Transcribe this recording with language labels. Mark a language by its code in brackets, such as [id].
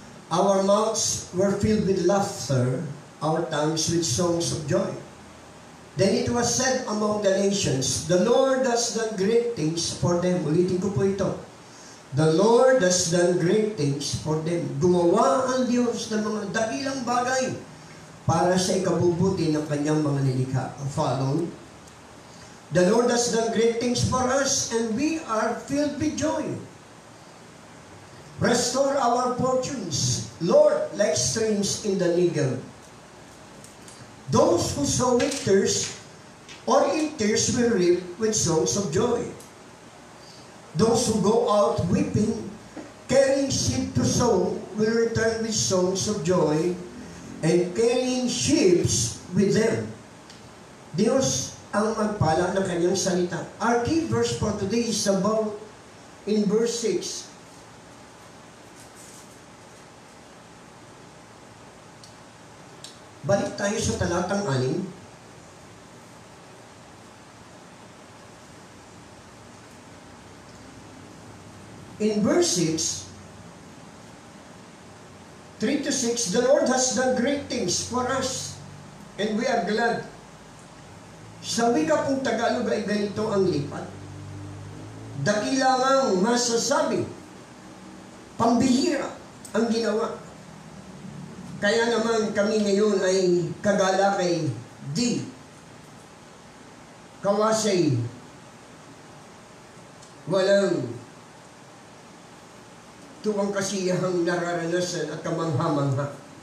[en] Our mouths were filled with laughter, our tongues with songs of joy. Then it was said among the nations, the Lord has done great things for them. [tl] Ulitin ko po ito. [en] The Lord has done great things for them. [tl] Gumawa ang Diyos ng mga dakilang bagay para sa ikabubuti ng kanyang mga nilikha. [en] Follow. The Lord has done great things for us, and we are filled with joy. Restore our fortunes, Lord, like streams in the Negev. Those who sow with tears or in tears will reap with songs of joy. Those who go out weeping, carrying seed to sow, will return with songs of joy, and carrying sheaves with them. [tl] Diyos ang magpala ng kanyang salita. [en] Our key verse for today is about in verse 6. [tl] Balik tayo sa talatang 6. [en] In verse 6, 3 to 6, the Lord has done great things for us, and we are glad. [tl] Sa wika pong Tagalog ay ganito ang lipat. Dakilangang masasabi, pambihira ang ginawa. Kaya naman kami ngayon ay kagalakay di kawasay walang tuwang kasiyahang nararanasan at kamangha-mangha.